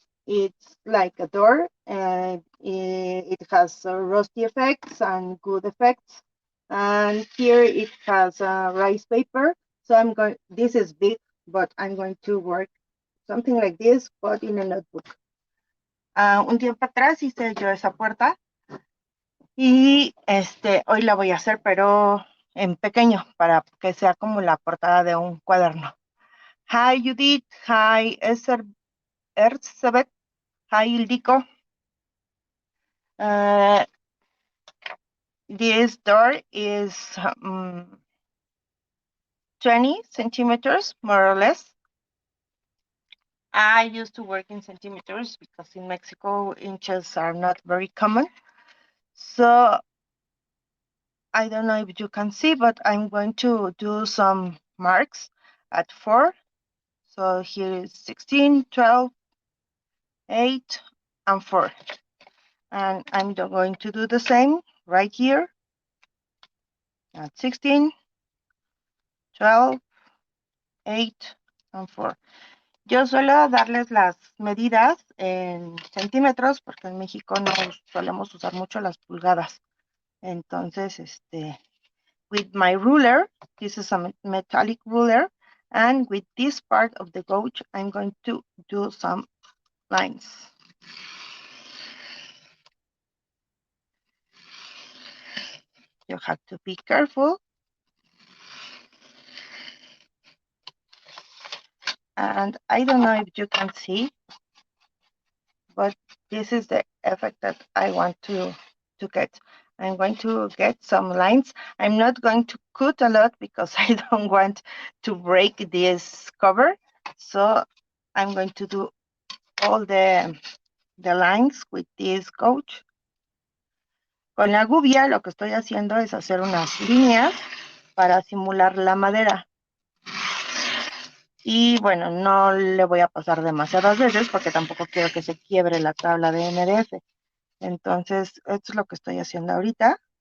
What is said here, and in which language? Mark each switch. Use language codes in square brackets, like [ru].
[en] It's like a door, and it has rusty effects and good effects. And here it has rice paper. So I'm going, this is big, but I'm going to work something like this, but in a notebook. [es] Un tiempo atrás hice yo esa puerta y hoy la voy a hacer, pero en pequeño, para que sea como la portada de un cuaderno. [en] Hi Judith, hi Erzsebet, hi Ildiko. This door is 20 centimeters, more or less. I used to work in centimeters because in Mexico inches are not very common. So I don't know if you can see, but I'm going to do some marks at 4. So here is 16, 12, 8, and 4. And I'm going to do the same right here at 16, 12, 8, and 4. [es] Yo suelo darles las medidas en centímetros porque en México no solemos usar mucho las pulgadas. Entonces, [en] with my ruler, this is a metallic ruler, and with this part of the gauge, I'm going to do some lines. You have to be careful. And I don't know if you can see, but this is the effect that I want to get. I'm going to get some lines. I'm not going to cut a lot because I don't want to break this cover. So I'm going to do all the lines with this gauge. [es] Con la gubia lo que estoy haciendo es hacer unas líneas para simular la madera. Y bueno, no le voy a pasar demasiadas veces porque tampoco quiero que se quiebre la tabla de MDF. Entonces, esto es lo que estoy haciendo ahorita.